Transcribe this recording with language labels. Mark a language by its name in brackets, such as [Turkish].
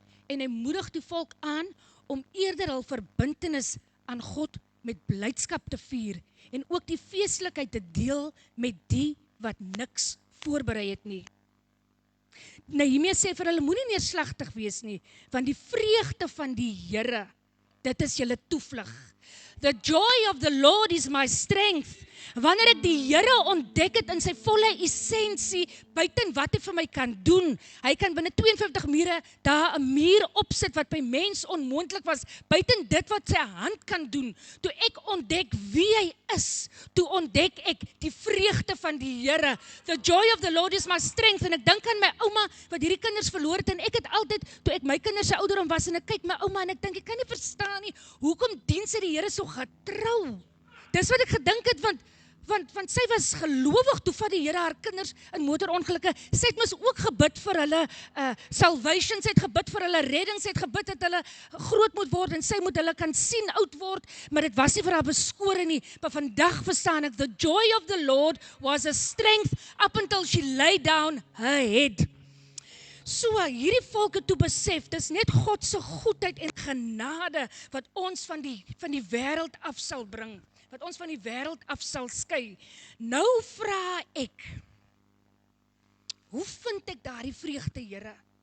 [Afrikaans] En hy moedig die volk aan om eerder hul verbintenis aan God met blydskap te vier en ook die feeslikheid te deel met die wat niks voorberei het nie. Nehemia sê vir hulle, moenie neerslagtig wees nie, want die vreugde van die Here, dit is julle toevlug. [English] The joy of the Lord is my strength. [Afrikaans] Wanneer ek die Here ontdek het in sy volle essensie, buiten wat hy vir my kan doen, hy kan binne 52 mure daar 'n muur opsit wat by mens onmoontlik was, buiten dit wat sy hand kan doen. Toe ek ontdek wie hy is, toe ontdek ek die vreugde van die Here. The joy of the Lord is my strength. En ek dink aan my ouma wat hierdie kinders verloor het en ek het altyd, toe ek my kinders se ouderdom was en ek kyk my ouma en ek dink ek kan nie verstaan nie, hoekom dien sy die Here so getrou? Dis wat ek gedink het, want sy was gelowig, toe vat die Here haar kinders in motorongelukke. Sy het mos ook gebid vir hulle salvation, sy het gebid vir hulle redding, sy het gebid dat hulle groot moet word en sy moet hulle kan sien oud word, maar dit was nie vir haar beskore nie. Maar vandag verstaan ek, [English] the joy of the Lord was a strength up until she lay down her head. [Afrikaans] So, hierdie volk het toe besef, dis net God se goedheid en genade wat ons van die wêreld af sal bring, wat ons van die wêreld af sal skei. Nou vra ek, hoe vind ek daardie vreugde, Here?